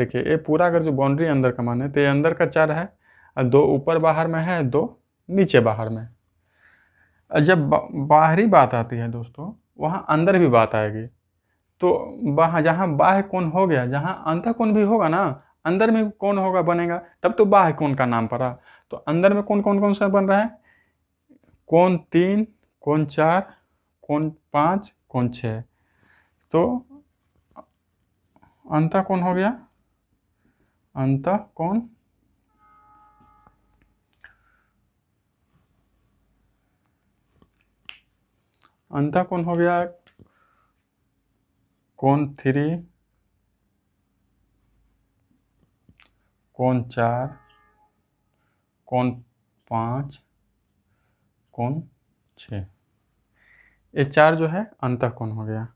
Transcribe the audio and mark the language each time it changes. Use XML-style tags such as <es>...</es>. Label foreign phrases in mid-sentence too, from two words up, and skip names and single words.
<hi>देखिए ये पूरा अगर जो बाउंड्री अंदर का मान है तो ये अंदर का 4 है और 2 ऊपर बाहर में है, 2 नीचे बाहर में। जब बाहरी बात आती है दोस्तों, वहाँ अंदर भी बात आएगी। तो वहाँ जहाँ बाह्य कोण हो गया, जहाँ अंतः कोण भी होगा ना, अंदर में कोण होगा बनेगा, तब तो बाह्य कोण का नाम पड़ा। तो अंदर में कौन कौन कौन सा बन रहा है, कोण 3, कोण 4, कोण 5, कोण 6। तो अंतः कोण हो गया, अंतः कोण अंतः कोण हो गया कोण 3, कोण 4, कोण 5, कोण 6 ये 4 जो है अंतः कोण हो गया।</hi>